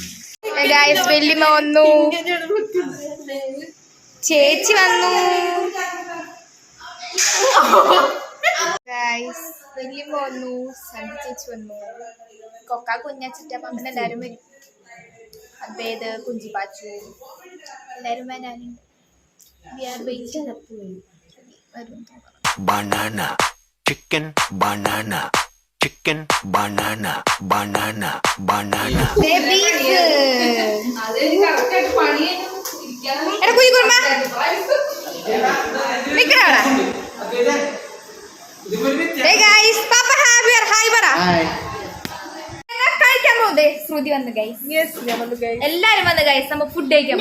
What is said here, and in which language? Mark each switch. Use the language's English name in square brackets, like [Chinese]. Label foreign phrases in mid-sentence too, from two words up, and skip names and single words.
[Malayalam] വല്യമ്മ വന്നു, ചേച്ചി വന്നു. വല്യമ്മ വന്നു, സന്ധി ചേച്ചി വന്നു, കൊക്ക കുഞ്ഞച്ചിട്ടപ്പം അങ്ങനെ എല്ലാവരും വരും. അദ്വൈത് കുഞ്ചിപ്പാച്ചു എല്ലാവരും വരാനുണ്ട്. [English] Banana, chicken, banana, chicken, banana, banana, banana. [Malayalam] ശ്രുതി വന്ന് ഗൈസ്, എല്ലാരും വന്ന് ഗൈസ്, നമ്മ ഫുഡ് കഴിക്കാൻ.